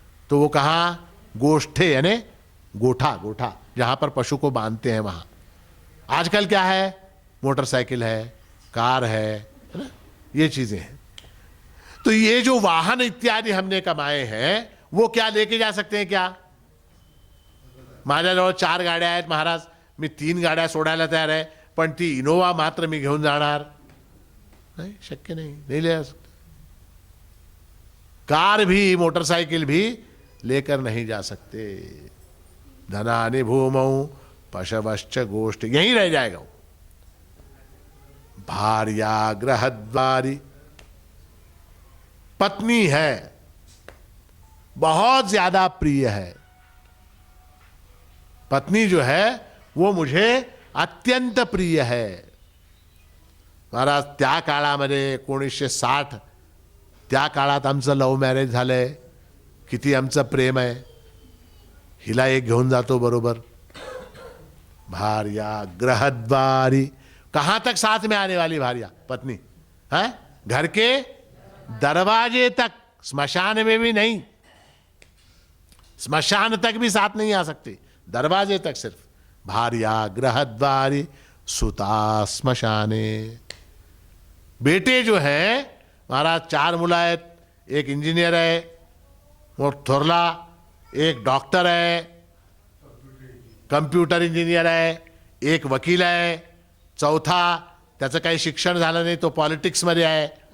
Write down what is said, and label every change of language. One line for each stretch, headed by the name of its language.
Hindi: तो वो कहाँ, गोष्ठे यानी गोठा, गोठा जहां पर पशु को बांधते हैं वहां। आजकल क्या है, मोटरसाइकिल है, कार है ना, ये चीजें हैं। तो ये जो वाहन इत्यादि हमने कमाए हैं वो क्या लेके जा सकते हैं क्या?
Marathi: माझ्याजवळ 4 गाड्या आहेत महाराज, मी 3 गाड्या सोडायला तयार आहे, पण ती इनोवा मात्र मी घेऊन जाणार नहीं, शक्य नहीं,
Hindi: नहीं ले जा सकते। कार भी, मोटरसाइकिल भी लेकर नहीं जा सकते।
Sanskrit: धनानि भूमौ पशवश्च गोष्ठी,
Hindi: यहीं रह जाएगा वो।
Sanskrit: भार्या गृहद्वारि,
Hindi: पत्नी है, बहुत ज्यादा प्रिय है। पत्नी जो है वो मुझे अत्यंत प्रिय है।
Marathi: महाराज, त्या काळामध्ये 1960 त्या काळात आमचं लव्ह मॅरेज झालंय, किती आमचं प्रेम आहे। हिला एक घेऊन जातो बरोबर,
Sanskrit: भार्या गृहद्वारि,
Hindi: कहां तक साथ में आने वाली भार्या, पत्नी है, घर के दरवाजे तक, स्मशान में भी नहीं, स्मशान तक भी साथ नहीं आ सकती, दरवाजे तक सिर्फ।
Sanskrit: भार्या गृहद्वारि सुता श्मशाने।
Hindi: बेटे जो है महाराज,
Marathi: 4 मुलं आहेत, एक इंजिनियर है थोरला, एक डॉक्टर है, कंप्यूटर इंजिनियर है, एक वकील है, चौथा त्याचं काही शिक्षण झालं नाही, तो पॉलिटिक्समध्ये आहे।